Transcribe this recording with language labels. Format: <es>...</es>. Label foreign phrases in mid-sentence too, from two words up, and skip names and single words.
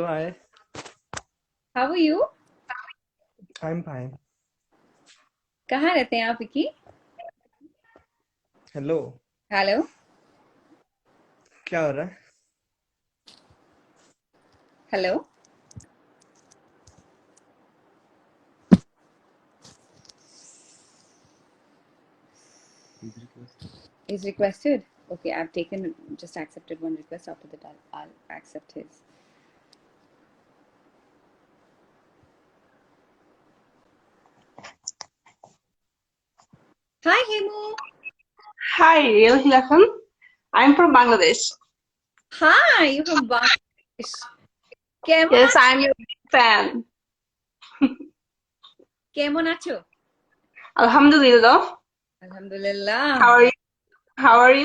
<en>How are you? I'm fine.</en> <hi>कहाँ रहते हैं आप विकी?</hi> <en>Hello. हेलो.</en> <hi>क्या हो रहा है? हेलो.</hi> <en>Is requested. Okay, I've just accepted one request. After that, I'll accept his. Hi, Hemu. Hi, Real Hilakhan. I'm from Bangladesh. Hi, you're from Bangladesh.</en> <bn>কেমন</bn> <en>Yes, I'm your big fan.</en> <bn>কেমন আছো?</bn> <en>Alhamdulillah. Alhamdulillah. How are you?</en>